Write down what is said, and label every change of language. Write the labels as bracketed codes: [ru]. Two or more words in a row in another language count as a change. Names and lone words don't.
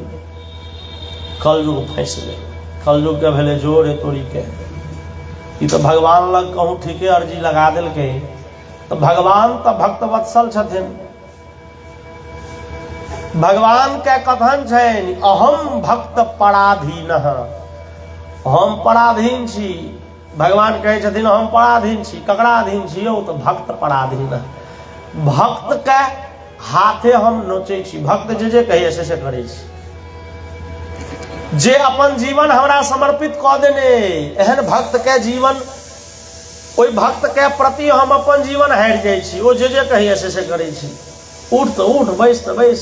[mai] कलयुग फंस गेल। कलयुग के भेले जोर तोरी के। ई तो भगवान लग कहूँ ठीके अर्जी लगा देलकै। तो भगवान तो भक्त वत्सल छथिन। भगवान के कथन छनि [sa] अहम भक्त पराधीन। [mai] हम पराधीन छी। भगवान कहै छथिन हम पराधीन छी। ककरा अधीन छियौ? तो भक्त पराधीन। भक्त के हाथे हम नोचै छी। भक्त जे कहिए से करै छी। जे अपन जीवन हमरा समर्पित कऽ देने, एहन भक्त के जीवन, ओहि भक्त के प्रति हम अपन जीवन हारि जाइ छी। ओ जे कहिए से करै छी। उठ तो उठ, बैस तो बैस।